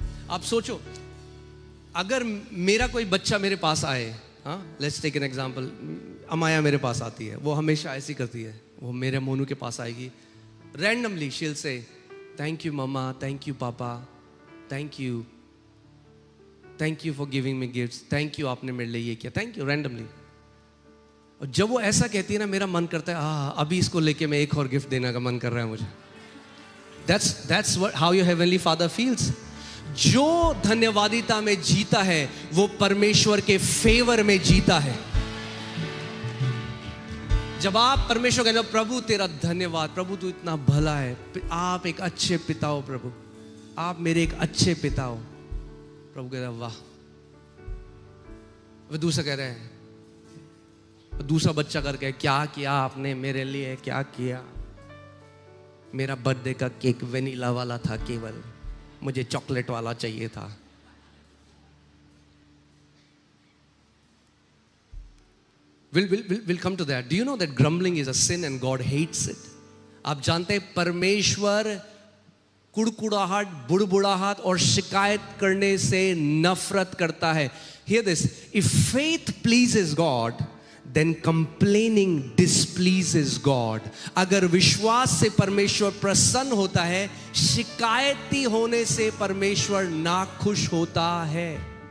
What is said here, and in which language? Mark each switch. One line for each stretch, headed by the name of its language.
Hindi: आप सोचो, अगर मेरा कोई बच्चा मेरे पास आए,
English: let's take an example,
Hindi: अमाया मेरे पास आती है, वो हमेशा ऐसी करती है, वो मेरे मोनू के पास आएगी, randomly
English: she will say thank you mama, thank you papa, thank you for giving me gifts,
Hindi: thank you आपने मेरे लिए ये किया, थैंक यू, रैंडमली। और जब वो ऐसा कहती है ना, मेरा मन करता है अभी इसको लेके मैं एक और गिफ्ट देने का मन कर रहा है मुझे।
English: That's how your heavenly Father feels.
Hindi: जो धन्यवादिता में जीता है वो परमेश्वर के फेवर में जीता है। जब आप परमेश्वर कहते हो प्रभु तेरा धन्यवाद, प्रभु तू इतना भला है, आप एक अच्छे पिता हो प्रभु, आप मेरे एक अच्छे पिता हो, प्रभु कहता है वाह। वो दूसरा कह रहे हैं, दूसरा बच्चा करके क्या किया आपने मेरे लिए, क्या किया, मेरा बर्थडे का केक वेनिला वाला था, केवल मुझे चॉकलेट वाला चाहिए था।
English: We'll come to that. Do you know that grumbling is a sin and God hates it?
Hindi: आप जानते हैं परमेश्वर कुड़कुड़ाहट, बुड़बुड़ाहट और शिकायत करने से नफरत करता है।
English: Hear this, if faith pleases God, then complaining displeases God.
Hindi: अगर विश्वास से परमेश्वर प्रसन्न होता है, शिकायती होने से परमेश्वर नाखुश होता है।